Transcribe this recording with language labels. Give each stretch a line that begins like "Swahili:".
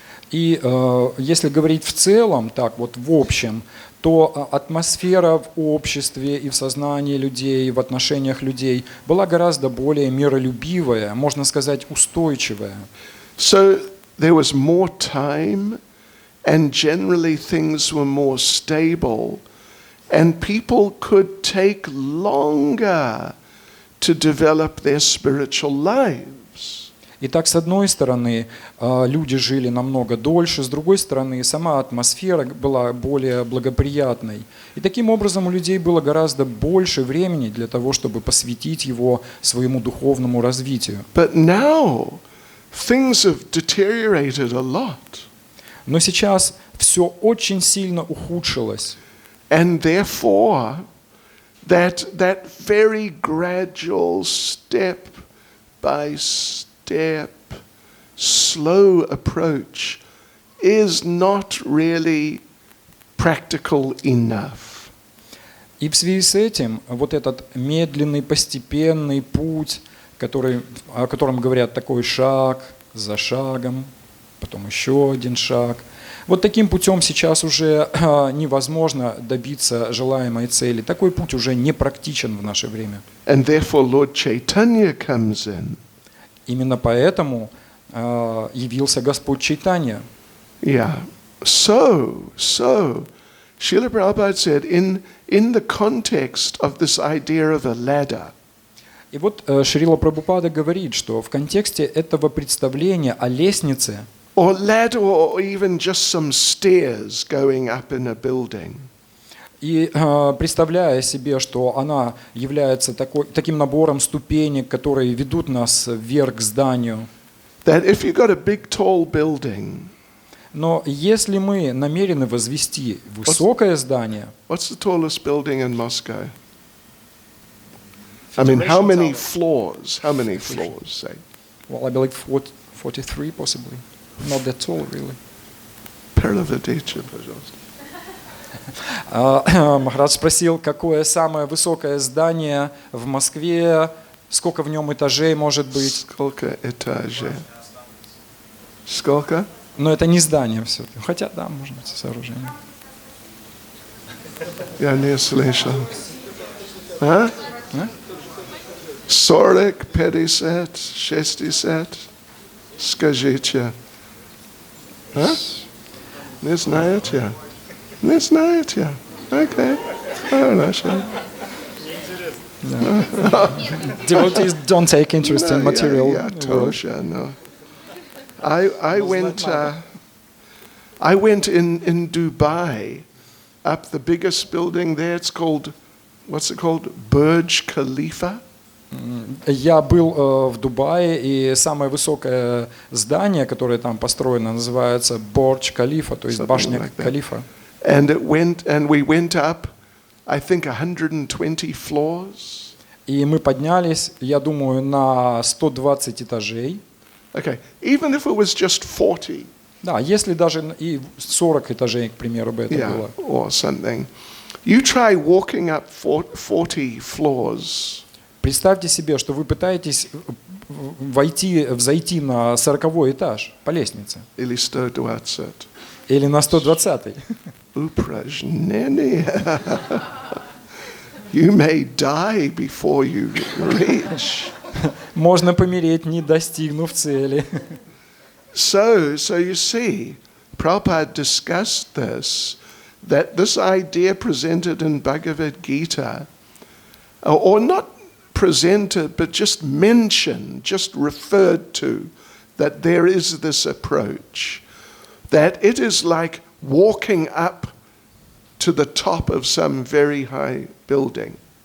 Russian: И если говорить в целом, так вот в общем, то атмосфера в обществе и в сознании людей, в отношениях людей была гораздо более миролюбивая, можно сказать, устойчивая.
English: So there was more time, and generally things were more stable, and people could take longer to develop their spiritual lives.
Russian: Итак, с одной стороны, люди жили намного дольше, с другой стороны, сама атмосфера была более благоприятной. И таким образом у людей было гораздо больше времени для того, чтобы посвятить его своему духовному развитию.
English: But now things have deteriorated a lot.
Russian: Но сейчас все очень сильно ухудшилось.
English: And therefore, that very gradual step by step, slow approach is not really practical enough.
Russian: И в связи с этим вот этот медленный, постепенный путь, о котором говорят такой шаг за шагом, потом еще один шаг, вот таким путем сейчас уже невозможно добиться желаемой цели. Такой путь уже не практичен в наше время.
English: And therefore Lord Chaitanya comes in.
Russian: Именно поэтому явился Господь Чайтанья.
English: Yeah. So, Srila Prabhupada said, in the context of this idea of a ladder,
Russian: И вот Шрила Прабхупада говорит, что в контексте этого представления о лестнице,
English: or ladder, or even just some stairs going up in a building,
Russian: и представляя себе, что она является таким набором ступенек, которые ведут нас вверх к зданию.
English: that if you've got a big tall building,
Russian: Но если мы намерены возвести высокое здание,
English: what's the tallest building in Moscow? I mean, how many Federation floors? How many floors, say? Well, I believe 43 possibly. Not that tall, really.
Russian: Переведите, пожалуйста. Махарадж спросил, какое самое высокое здание в Москве, сколько в нем этажей может быть. Сколько этажей? Сколько? Но это не здание все. Хотя, да, может быть, сооружение. Я не слышал. А? 40, 50, 60? Скажите. А? Не знаете? Не знаете? Окей. Хорошо.
English: Devotees don't take interest in material
Russian: Я
English: world.
Russian: тоже,
English: no. I went in Dubai, up the biggest building there. It's called, what's it called? Burj Khalifa.
Russian: Я был в Дубае, и самое высокое здание, которое там построено, называется Бордж Калифа, то есть
English: Something like that.
Russian: Калифа.
English: And we went up, I think 120 floors.
Russian: И мы поднялись, я думаю, на 120 этажей.
English: Okay, even if it was just 40,
Russian: Да, если даже и 40 этажей, к примеру, бы это было.
English: or something, you try walking up 40 floors.
Russian: Представьте себе, что вы пытаетесь взойти на 40-й этаж по лестнице. Или 120. Или на 120-й. Упражнение.
English: You may die before you reach.
Russian: Можно помереть, не достигнув цели.
English: So you see, Prabhupada discussed this, that this idea presented in Bhagavad Gita, or not presented, but just mentioned, just referred to, that there is this approach, that it is like walking up to the top of some very high building.